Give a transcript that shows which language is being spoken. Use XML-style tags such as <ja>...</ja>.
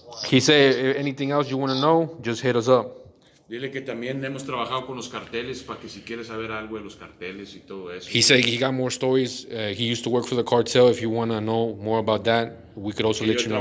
<en>He said anything else you want to know, just hit us up.</en> <es>Dile que también hemos trabajado con los carteles para que si quieres saber algo de los carteles y todo eso.</es> <en>He said he got more stories. He used to work for the cartel. If you want to know more about that, we could also let you know.</en>